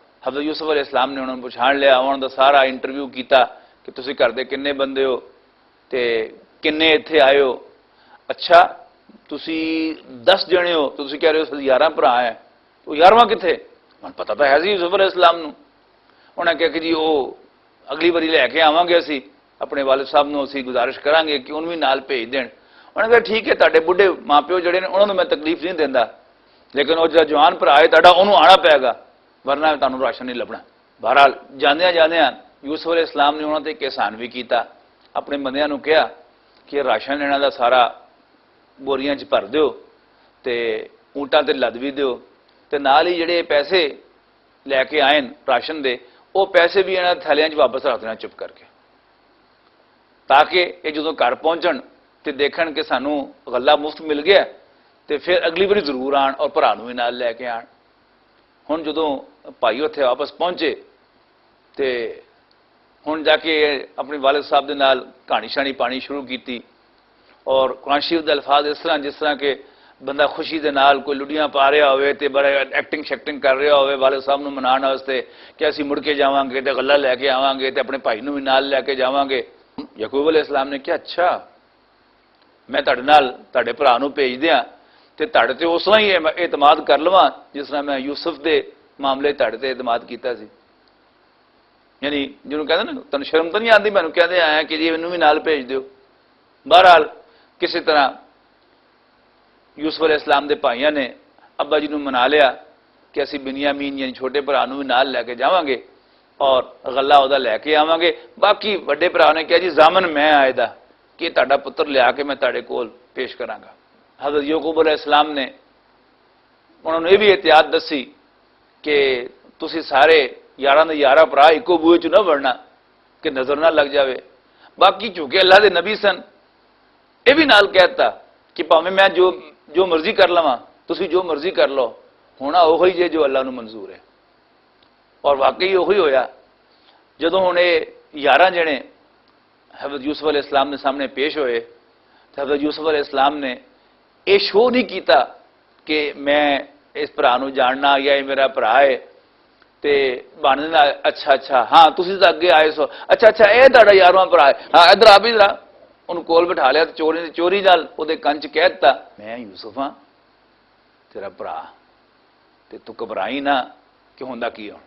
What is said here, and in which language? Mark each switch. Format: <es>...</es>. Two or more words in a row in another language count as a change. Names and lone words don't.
<pa>حضرت یوسف علیہ السلام نے انہوں نے پچھاڑ لیا، انہوں نے سارا انٹرویو کیتا کہ تسی گھر دے کنے بندے ہو تے کنے اتنے آئے ہو، اچھا تسی 10 جنے ہو تو تسی کہہ رہے ہو 11 بھرا ہیں، تو 11واں کتنے؟ من پتہ تو ہے سی یوسف علیہ السلام نو۔ انہوں نے کہا کہ جی وہ اگلی باری لے کے آواں گے اسی اپنے والد صاحب نو اسی گزارش کریں گے کہ انہوں بھی نال بھیج دین۔ انہوں نے کہا ٹھیک ہے تہاڈے بڈھے ماں پیو جڑے نے انہوں نے میں تکلیف نہیں دیندا، لیکن وہ جڑا جوان بھرا ہے تہاڈا انہوں آنا پائے گا ورنہ تانوں راشن نہیں لبنا۔ بہرحال جاندیاں جاندیاں یوسف علیہ السلام نے انہوں تے ایک احسان بھی کیتا، اپنے بندیاں نو کہا کہ راشن انہاں دا سارا بوریاں چ بھر دیو تے اونٹاں تے لد بھی دیو تے نال ہی جڑے پیسے لے کے آئے راشن دے وہ پیسے بھی انہاں تھیلیاں چ واپس رکھ دینا چپ کر کے، تاکہ یہ جدوں گھر پہنچن تے دیکھن کہ سانوں غلہ مفت مل گیا تے پھر اگلی باری ضرور آن اور بھرا نوں بھی نال لے کے آن۔ ہن جدوں بھائی اتنے واپس پہنچے تے ہن جا کے اپنے والد صاحب دے نال کہانی شانی پانی شروع کیتی، اور قرآن شریف دے الفاظ اس طرح جس طرح کہ بندہ خوشی دے نال کوئی لڈیاں پا رہا ہوئے تے بڑا ایکٹنگ شیکٹنگ کر رہا ہوئے والد صاحب نوں منانے واسطے کہ اسی مڑ کے جاواں گے تے غلہ لے کے آواں گے تے اپنے بھائی نوں بھی نال لے کے جاواں گے۔ یعقوب علیہ السلام نے کہا اچھا میں ਤੁਹਾਡੇ ਭਰਾ ਨੂੰ ਭੇਜ ਦਿਆਂ ਤੇ ਤੁਹਾਡੇ ਤੇ ਉਸ ਤਰ੍ਹਾਂ ਹੀ ਇਤਮਾਦ ਕਰ ਲਵਾਂ ਜਿਸ ਤਰ੍ਹਾਂ ਮੈਂ ਯੂਸਫ ਦੇ ਮਾਮਲੇ ਤੁਹਾਡੇ ਤੇ ਇਤਮਾਦ ਕੀਤਾ ਸੀ। ਯਾਨੀ ਜਿਹਨੂੰ ਕਹਿੰਦੇ ਨਾ ਤੁਹਾਨੂੰ ਸ਼ਰਮ ਤਾਂ ਨਹੀਂ ਆਉਂਦੀ ਮੈਨੂੰ ਕਹਿੰਦੇ ਆਇਆ ਕਿ ਜੀ ਮੈਨੂੰ ਵੀ ਨਾਲ ਭੇਜ ਦਿਓ। ਬਹਰਹਾਲ ਕਿਸੇ ਤਰ੍ਹਾਂ ਯੂਸਫ ਅਲੈਹਿ ਸਲਾਮ ਦੇ ਭਾਈਆਂ ਨੇ ਅੱਬਾ ਜੀ ਨੂੰ ਮਨਾ ਲਿਆ ਕਿ ਅਸੀਂ ਬਿਨਯਾਮੀਨ ਯਾਨੀ ਛੋਟੇ ਭਰਾ ਨੂੰ ਵੀ ਨਾਲ ਲੈ ਕੇ ਜਾਵਾਂਗੇ ਔਰ ਗੱਲਾ ਉਹਦਾ ਲੈ ਕੇ ਆਵਾਂਗੇ। ਬਾਕੀ ਵੱਡੇ ਭਰਾ ਨੇ ਕਿਹਾ ਜੀ ਜ਼ਾਮਨ ਮੈਂ ਆਏਦਾ ਕਿ ਤੁਹਾਡਾ ਪੁੱਤਰ ਲਿਆ ਕੇ ਮੈਂ ਤੁਹਾਡੇ ਕੋਲ ਪੇਸ਼ ਕਰਾਂਗਾ। حضرت یعقوب علیہ السلام نے انہوں نے یہ بھی احتیاط دسی کہ تسی سارے 11 ਦੇ 11 ਭਰਾ ਇੱਕੋ ਬੂਹੇ 'ਚ ਨਾ ਵੜਨਾ کہ نظر نہ لگ جاوے۔ باقی چونکہ اللہ دے نبی سن یہ بھی نال کہتا کہ پاویں میں جو مرضی کر لواں تسی جو مرضی کر لو ہونا وہی جے جو اللہ نو منظور ہے۔ اور واقعی وہی ہویا جدوں ہن یہ 11 جنے حضرت یوسف علیہ السلام کے سامنے پیش ہوئے تو حضرت یوسف علیہ السلام نے یہ شو نہیں کیتا کہ میں اس بھرا نو جاننا یا یہ میرا بھرا ہے تے باننا اچھا اچھا ہاں تسی تو اگے آئے سو اچھا اچھا یہ تہاڈا 11واں بھرا ہے ہاں ادھر آ بھی ذرا انہوں کول بٹھا لیا چوری نال وہ کنچ کہہ دتا میں یوسف ہاں تیرا بھرا تے تو گھبرائی نہ کہ ہوندا کی ہوں۔</pa>